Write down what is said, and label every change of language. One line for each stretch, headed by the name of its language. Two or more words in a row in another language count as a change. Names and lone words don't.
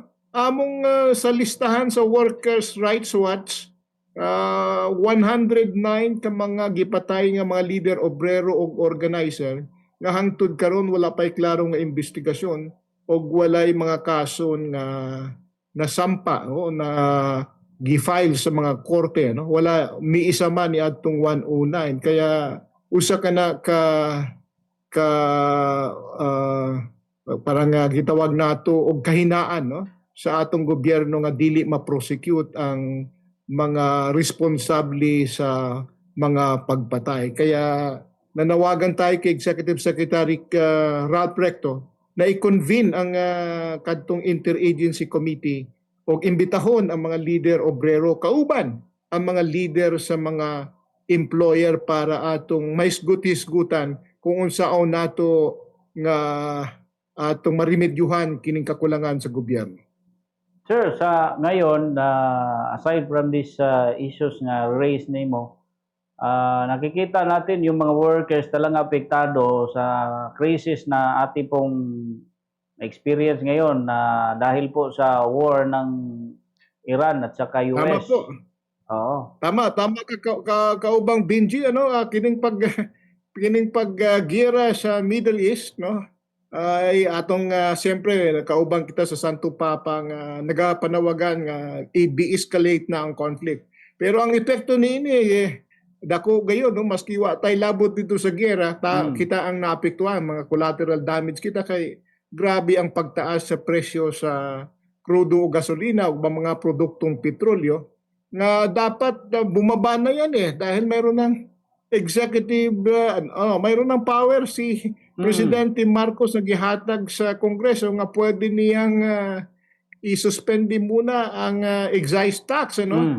Cebuano: Among sa listahan sa Workers' Rights Watch 109 ka mga gipatay nga mga leader obrero o organizer nga hangtod karon wala pay klaro nga investigasyon o walay mga kaso nga nasampa o na gi-file sa mga korte no. Wala miisa man ni adtong 109 kaya usa ka na parang gitawag nato og kahinaan no sa atong gobyerno nga dili ma-prosecute ang mga responsable sa mga pagpatay. Kaya
Filipino: nanawagan tayo kay
Cebuano: Executive Secretary Ralph Recto na i-convene ang kadtong interagency committee o imbitahon ang mga leader obrero kauban ang mga leader sa mga employer para atong maisgut-hisgutan kung unsaon nato nga atong marimedyuhan kining kakulangan sa gobyerno.
Filipino: Sir, sa ngayon,
English: aside from these issues
Filipino: nga raised nimo, nakikita natin yung mga workers talagang apektado sa crisis na ating pong experience ngayon na dahil po sa war ng Iran at saka US. Tama po. Oo.
Cebuano: Tama kaubang Benji ano kining paggira sa Middle East no ay atong siyempre kaubang kita sa Santo Papa nga nagapanawagan nga i-de-escalate na ang conflict. Pero ang epekto niini dako gayon no maski wa tay labot dito sa gera kita ang naapektuhan mga collateral damage kita kay grabe ang pagtaas sa presyo sa krudo o gasolina o mga produktong petrolyo nga
Filipino: dapat bumaba na yan dahil mayroon ng executive mayroon ng power si Presidente Marcos
Cebuano: na gihatag sa Kongreso nga
Filipino: pwede niyang i-suspend muna
Cebuano: ang excise tax ano.